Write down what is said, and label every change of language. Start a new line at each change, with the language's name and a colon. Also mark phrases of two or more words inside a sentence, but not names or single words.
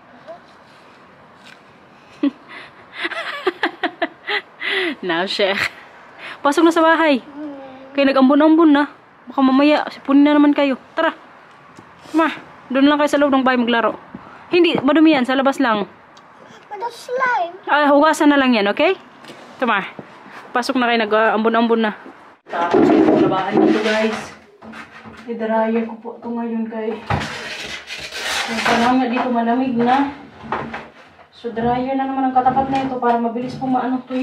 Filipino: Now, Sheikh. Pasok na sa bahay. Kaya nag-ambon-ambon na. Baka mamaya, sipunin na naman kayo. Tara. Ma, doon lang kayo sa loob ng bahay maglaro. Hindi, madumi yan. Sa labas lang.
Dutch: Maar dat slime.
Filipino: Ah, hugasan na lang yan, okay? Tama. Pasok na kayo, nag-ambon-ambon na. Tapos ito, labahan dito guys. I-dryer ko po ito ngayon kay yung panahon nga dito malamig na. So dryer na naman ang katapat na ito para mabilis pong maano tuyo.